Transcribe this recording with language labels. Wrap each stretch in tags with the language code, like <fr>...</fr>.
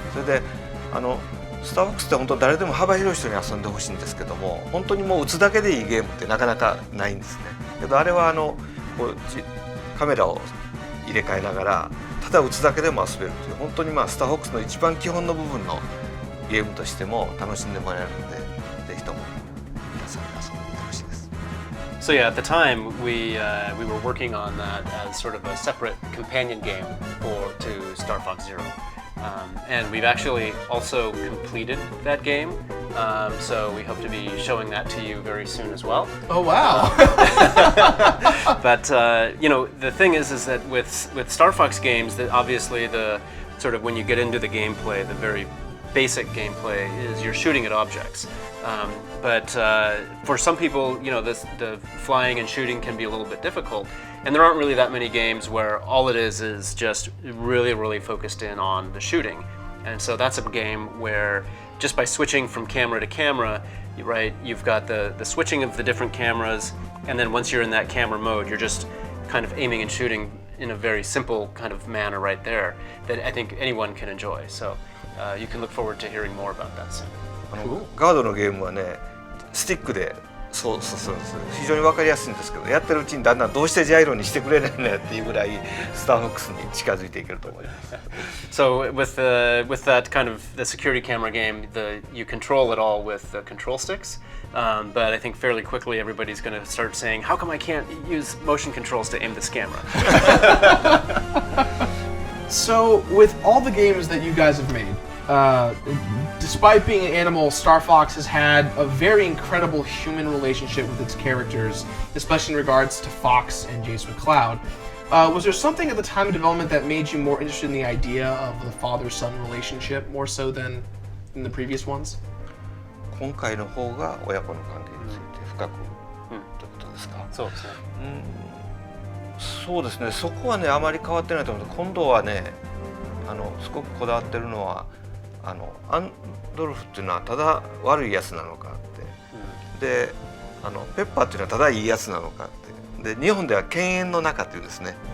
<ja>それでスターフォックスって本当誰でも幅広い人に遊んでほしいんですけども、本当にもう打つだけでいいゲームってなかなかないんですね。けどあれはこうカメラを入れ替えながらただ打つだけでも遊べるという、本当にスターフォックスの一番基本の部分のゲームとしても楽しんでもらえるので、ぜひとも皆さんに遊んでみてほしいです。</ja> <en>So yeah, at the time we were working on that as sort of a separate companion game to Star Fox Zero, and we've actually also completed that game. So we hope to be showing that to you very soon as well. Oh wow! But the thing is that with Star Fox games, that obviously the sort of when you get into the gameplay, the very basic gameplay is you're shooting at objects. But for some people, the flying and shooting can be a little bit difficult. And there aren't really that many games where all it is just really, really focused in on the shooting. And so that's a game where just by switching from camera to camera, right, you've got the switching of the different cameras, and then once you're in that camera mode, you're just kind of aiming and shooting in a very simple kind of manner right there that I think anyone can enjoy. So you can look forward to hearing more about that soon.</en> <ja>ガードのゲームはね、スティックでそうするんです。非常に分かりやすいんですけど、やってるうちにだんだんどうしてジャイロにしてくれないんだよっていうぐらいスターフォックスに近づいていけると思います。</ja> <en>So with that kind of the security camera game, you control it all with the control sticks. But I think fairly quickly everybody's going to start saying, how come I can't use motion controls to aim this camera? So with all the games that you guys have made, despite being an animal, Star Fox has had a very incredible human relationship with its characters, especially in regards to Fox and Jace McCloud. Was there something at the time of development that made you more interested in the idea of the father-son relationship more so than in the previous ones?</en> <ja>今回の方が親子の関係について深くということですか。そうですね。そうですね。そこはねあまり変わってないと思う。今度はねすごくこだわってるのはアンドルフっていうのはただ悪いやつなのかって、でペッパーっていうのはただいいやつなのかって、で日本では犬猿の仲っていうんですね。</ja>